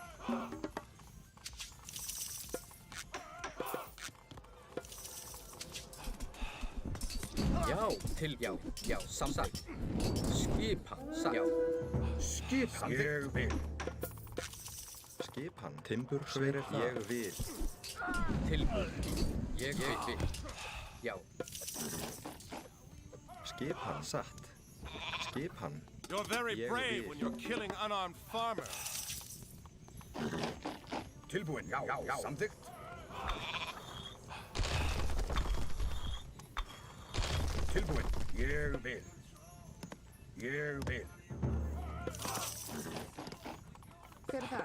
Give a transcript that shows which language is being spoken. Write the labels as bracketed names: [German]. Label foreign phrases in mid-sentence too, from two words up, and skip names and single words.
[Icelandic] Já. Tilbúin. Já. Samþykkt. Skipan. Satt. Já. Skipan. Ég vil. Skipan. Timbursveit. Ég vil. Tilbúin. Ég vil. Já. Skipan. Satt. Skipan. [English] You're very [Icelandic] Ég [English] brave [Icelandic] vil. [English] when you're killing unarmed farmers. [Icelandic] Tilbúin. Já. Samþykkt. Tilbúin. Ég vil. Ég vil. Hver er það?